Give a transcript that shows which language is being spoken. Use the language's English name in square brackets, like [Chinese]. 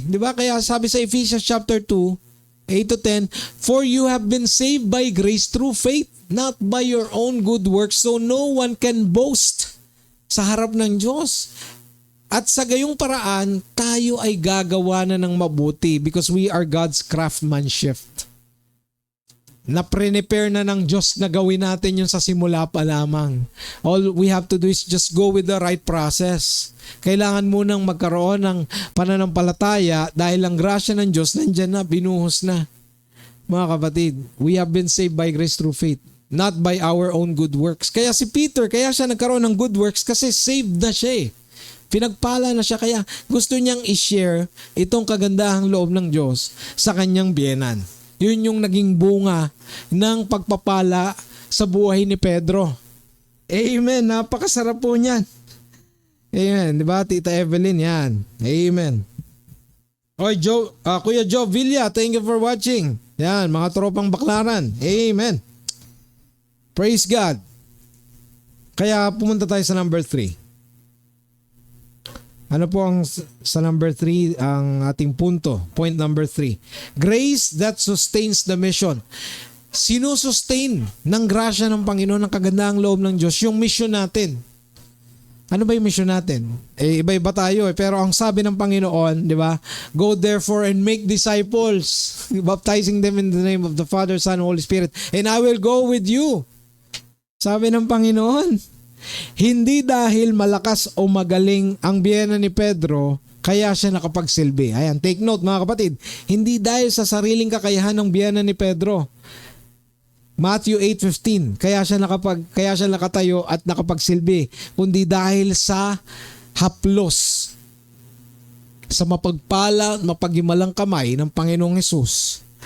[Filipino] Di ba? Kaya sabi sa [English] Ephesians chapter 2, 8-10, for you have been saved by grace through faith, not by your own good works, so no one can boast [Filipino] sa harap ng Diyos. At sa gayong paraan, tayo ay gagawa na ng mabuti [English] because we are God's craftsmanship. [Filipino] Na-prepare na ng Diyos na gawin natin yun sa simula pa lamang. [English] All we have to do is just go with the right process. [Filipino] Kailangan munang magkaroon ng pananampalataya dahil ang grasya ng Diyos nandyan na, binuhos na. Mga kapatid, [English] we have been saved by grace through faith, not by our own good works. [Filipino] Kaya si Peter, kaya siya nagkaroon ng good works kasi saved na siya eh. Pinagpala na siya, kaya gusto niyang i-share itong kagandahang loob ng Diyos sa kanyang biyenan. Yun yung naging bunga ng pagpapala sa buhay ni Pedro. Amen. Napakasarap po niyan. Amen. Diba, Tita Evelyn? Yan. Amen. [English] Oy, Kuya Joe Villa, thank you for watching. [Filipino] Yan, mga tropang baklaran. Amen. Praise God. Kaya pumunta tayo sa number 3. Ano po ang sa number 3 ang ating punto? [English] Point number 3. Grace that sustains the mission. [Filipino] Sinusustain ng grasya ng Panginoon, ng kagandahang loob ng Diyos, yung mission natin. Ano ba yung mission natin? Iba-iba tayo pero ang sabi ng Panginoon, di ba? [English] Go therefore and make disciples, baptizing them in the name of the Father, Son, and Holy Spirit, and I will go with you. [Filipino] Sabi ng Panginoon. Hindi dahil malakas o magaling ang biyena ni Pedro, kaya siya nakapagsilbi. Ayan, [English] take note [Filipino] mga kapatid. Hindi dahil sa sariling kakayahan ng biyena ni Pedro. Matthew 8:15, kaya siya nakatayo at nakapagsilbi, kundi dahil sa haplos, sa mapagpala, mapagimalang kamay ng Panginoong Hesus.